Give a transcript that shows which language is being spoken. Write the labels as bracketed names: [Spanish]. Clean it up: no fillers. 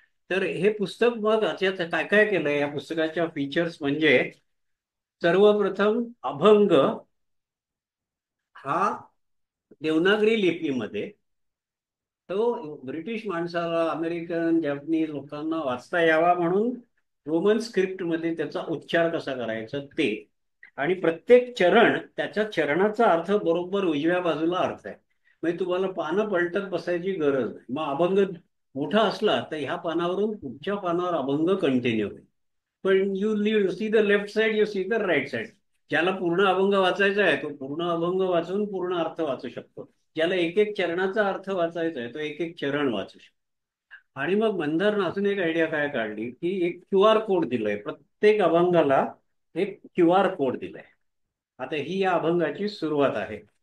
[Marathi] तर हे पुस्तक मग याच्यात काय काय केलंय या पुस्तकाच्या फीचर्स म्हणजे सर्वप्रथम अभंग हा देवनागरी लिपीमध्ये तो ब्रिटिश माणसाला अमेरिकन जॅपनीज लोकांना वाचता यावा म्हणून रोमन स्क्रिप्टमध्ये त्याचा उच्चार कसा करायचा ते. आणि प्रत्येक चरण त्याच्या चरणाचा अर्थ बरोबर उजव्या बाजूला अर्थ आहे. म्हणजे तुम्हाला पानं पलटत बसायची गरज नाही. मग अभंग मोठा असला तर ह्या पानावरून पुढच्या पानावर अभंग कंटिन्यू होईल. [English] पण you see the left side, you see the right side. [Marathi] ज्याला पूर्ण अभंग वाचायचा आहे तो पूर्ण अभंग वाचून पूर्ण अर्थ वाचू शकतो. ज्याला एक एक चरणाचा अर्थ वाचायचा आहे तो एक एक चरण वाचू शकतो. आणि मग मंदारनं अजून एक आयडिया काय काढली की एक QR कोड दिलाय प्रत्येक अभंगाला. एक QR कोड दिलाय. आता ही या अभंगाची सुरुवात आहे.